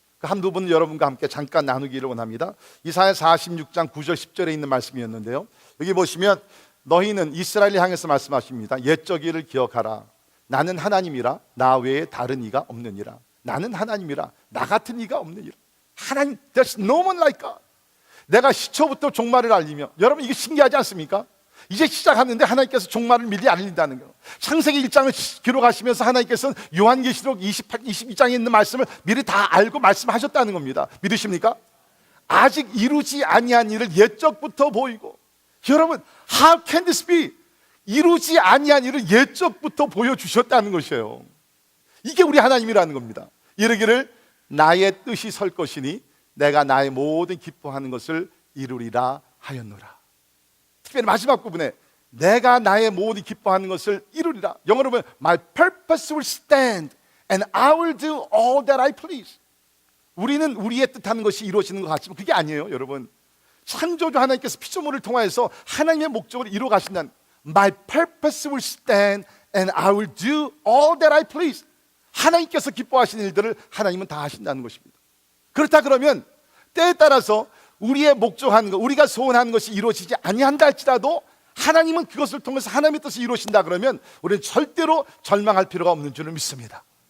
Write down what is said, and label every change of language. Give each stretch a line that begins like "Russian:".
Korean: 그 한두 분 여러분과 함께 잠깐 나누기를 원합니다. 이사야 46장 9절 10절에 있는 말씀이었는데요, 여기 보시면 너희는 이스라엘을 향해서 말씀하십니다. 옛적 일을 기억하라. 나는 하나님이라 나 외에 다른 이가 없느니라. 나는 하나님이라 나 같은 이가 없느니라. 하나님,
English: there's no one like God.
Korean: 내가 시초부터 종말을 알리며, 여러분 이게 신기하지 않습니까? 이제 시작하는데 하나님께서 종말을 미리 알린다는 거예요. 창세기 1장을 기록하시면서 하나님께서는 요한계시록 22장에 있는 말씀을 미리 다 알고 말씀하셨다는 겁니다. 믿으십니까? 아직 이루지 아니한 일을 옛적부터 보이고, 여러분
English: how can this be?
Korean: 이루지 아니한 일을 예적부터 보여주셨다는 것이에요. 이게 우리 하나님이라는 겁니다. 이르기를 나의 뜻이 설 것이니 내가 나의 모든 기뻐하는 것을 이루리라 하였노라. 특별히 마지막 부분에 내가 나의 모든 기뻐하는 것을 이루리라. 영어로 보면
English: My purpose will stand and I will do all that I please.
Korean: 우리는 우리의 뜻하는 것이 이루어지는 것 같지만 그게 아니에요, 여러분. 창조주 하나님께서 피조물을 통하여서 하나님의 목적을 이루어 가신다는
English: My purpose will stand and I will do all that I please.
Korean: 하나님께서 기뻐하시는 일들을 하나님은 다 하신다는 것입니다. 그렇다 그러면 때에 따라서 우리의 목적하는 것, 우리가 소원하는 것이 이루어지지 아니한다 할지라도 하나님은 그것을 통해서 하나님의 뜻을 이루어진다 그러면 우리는 절대로 절망할 필요가 없는 줄을 믿습니다.